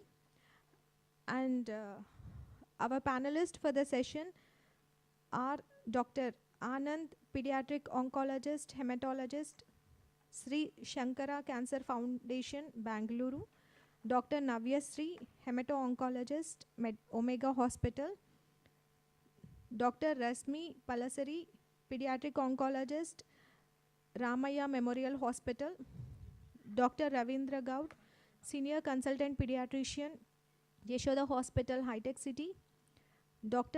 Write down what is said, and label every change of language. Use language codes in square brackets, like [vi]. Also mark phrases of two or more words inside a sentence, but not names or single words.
[en] And our panelists for the session are Dr. Anand, pediatric oncologist, hematologist, Sri Shankara Cancer Foundation, Bangalore, Dr. Navya Sri, hemato-oncologist, Omega Hospital, Dr. Rasmi Palasari, pediatric oncologist, Ramaya Memorial Hospital, Dr. Ravindra Gaud, senior consultant pediatrician, Yashoda Hospital, Hitec City, Dr.